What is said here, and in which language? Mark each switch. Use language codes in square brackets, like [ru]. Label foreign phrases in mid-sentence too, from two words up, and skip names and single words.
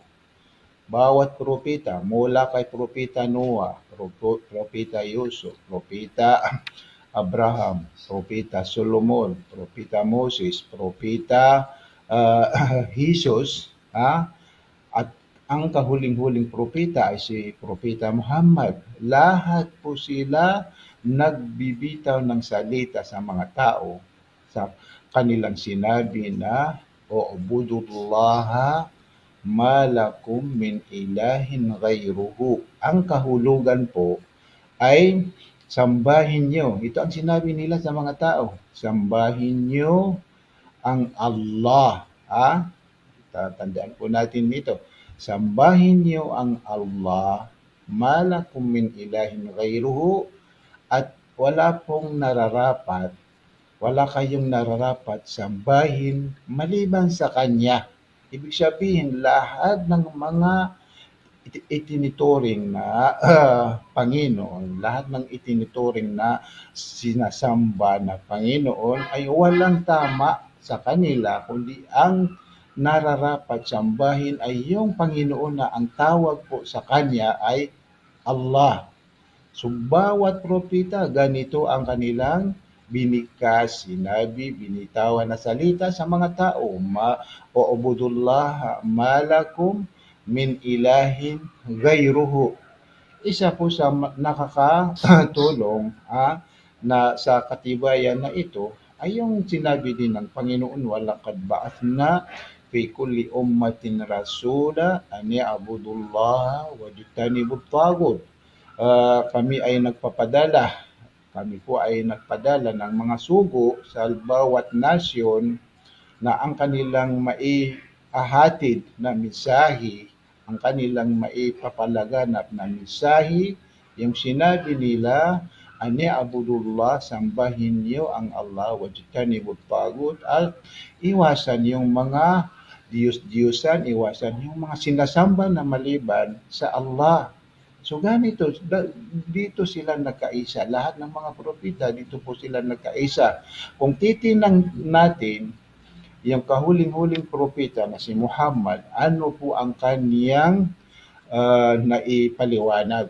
[tl] Bawat propeta, mula kay propeta Noah, propeta Yusuf, propeta Abraham, propeta Solomon, propeta Moses, propeta Jesus, at ang kahuling-huling propeta ay si propeta Muhammad. Lahat po sila nagbibitaw ng salita sa mga tao sa kanilang sinabi na [ar] اعبدوا الله ما لكم من إله غيره. [tl] Ang kahulugan po ay sambahin nyo. Ito ang sinabi nila sa mga tao. Sambahin nyo ang Allah. Tatandaan po natin dito. sambahin niyo ang Allah, [ar] ما لكم من إله غيره, [tl] at wala kayong nararapat sambahin maliban sa Kanya. Ibig sabihin, lahat ng mga itinituring na Panginoon, lahat ng itinituring na sinasamba na Panginoon ay walang tama sa kanila, kundi ang nararapat sambahin ay yung Panginoon na ang tawag po sa Kanya ay Allah. So, bawat propeta, ganito ang kanilang binikas, sinabi, binitawan na salita sa mga tao. [ar] اعبدوا الله ما لكم من إله غيره. [tl] Isa po sa nakakatulong na sa katibayan na ito ay yung sinabi din ng Panginoon, [ar] ولقد بعثنا في كل أمة رسولا أن اعبدوا الله واجتنبوا الطاغوت. [tl] Kami po ay nagpadala ng mga sugo sa bawat nasyon na ang kanilang maihahatid na mensahe, ang kanilang maipapalaganap na mensahe, yung sinabi nila, [ar] أن اعبدوا الله, [tl] sambahin niyo ang Allah, [ar] واجتنبوا الطاغوت, [tl] at iwasan yung mga Diyos-Diyosan, iwasan yung mga sinasamba na maliban sa Allah. So ganito, dito sila nagkaisa. Lahat ng mga propeta, dito po sila nagkaisa. Kung titinang natin, yung kahuling-huling propeta na si Muhammad, ano po ang kaniyang naipaliwanag?